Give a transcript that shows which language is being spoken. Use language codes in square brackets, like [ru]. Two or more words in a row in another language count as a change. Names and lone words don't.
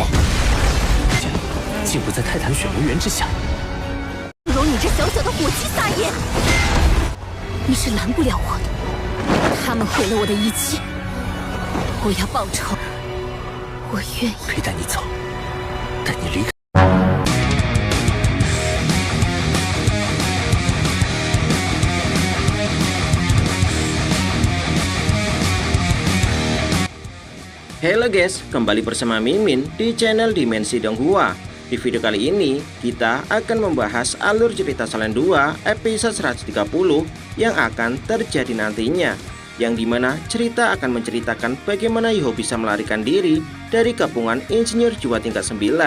[zh] 竟不在泰坦选魔猿之下。不容你这小小的火鸡撒野！你是拦不了我的，他们毁了我的一切，我要报仇，我愿意陪带你走，带你离开。 [id] Halo guys, kembali bersama Mimin di channel Dimensi Donghua. Di video kali ini, kita akan membahas alur cerita Salen 2 episode 130 yang akan terjadi nantinya, yang dimana cerita akan menceritakan bagaimana Yuho bisa melarikan diri dari gabungan insinyur jiwa tingkat 9.